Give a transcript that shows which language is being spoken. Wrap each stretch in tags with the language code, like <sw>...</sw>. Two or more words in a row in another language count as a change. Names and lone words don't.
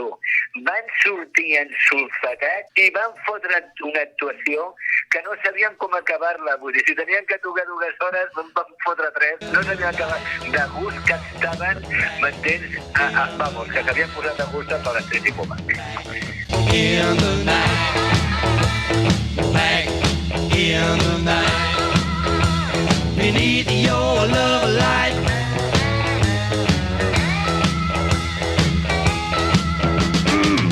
<ca>Van sortir ensulfatats i van fotre una actuació que no sabien com acabar-la. Vull dir, si tenien que tocar 2 hores, van fotre 3. No sabien acabar. De gust que estaven, m'entens? Vamos, que s'havien posat a gust per les 3 i poc.</ca> <en>In the night, back in the night, beneath your love light.</en>